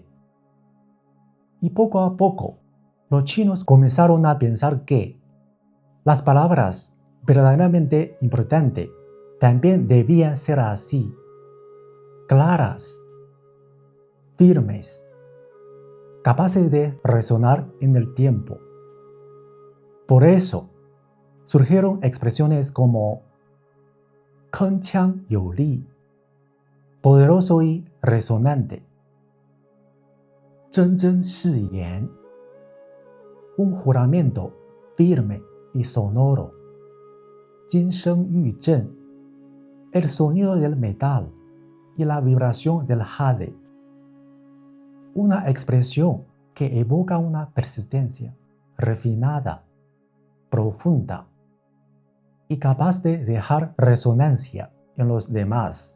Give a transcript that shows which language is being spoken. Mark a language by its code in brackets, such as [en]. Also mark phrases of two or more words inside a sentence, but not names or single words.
[es] Y poco a poco, los chinos comenzaron a pensar que las palabras verdaderamente importantes también debían ser así, claras, firmes, capaces de resonar en el tiempo. Por eso, surgieron expresiones como [zh] 铿锵有力, [es] poderoso y resonante, [zh] 铮铮誓言, [es] un juramento firme y sonoro, [zh] 金声玉振, [es] el sonido del metal y la vibración del jade, una expresión que evoca una persistencia refinada, profunda y capaz de dejar resonancia en los demás.